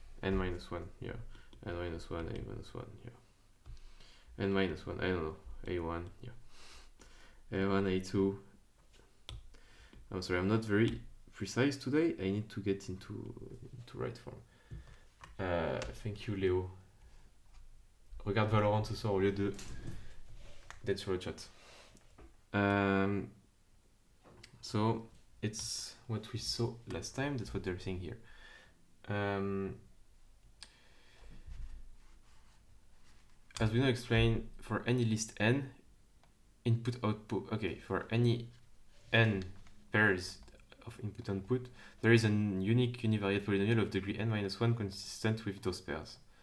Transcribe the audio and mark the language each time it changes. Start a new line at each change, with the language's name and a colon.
English: N minus 1, yeah. N minus 1, a minus 1, yeah. N minus 1, I don't know. A1, yeah. A1, A2. I'm sorry, I'm not very precise today. I need to get into right form. Thank you, Léo.
French: Regarde Valorant ce soir au lieu d'être sur le chat.
English: So it's what we saw last time. That's what they're saying here. As we now explain, for any list n, input output. Okay, for any n pairs of input output, there is a unique univariate polynomial of degree n minus 1 consistent with those pairs.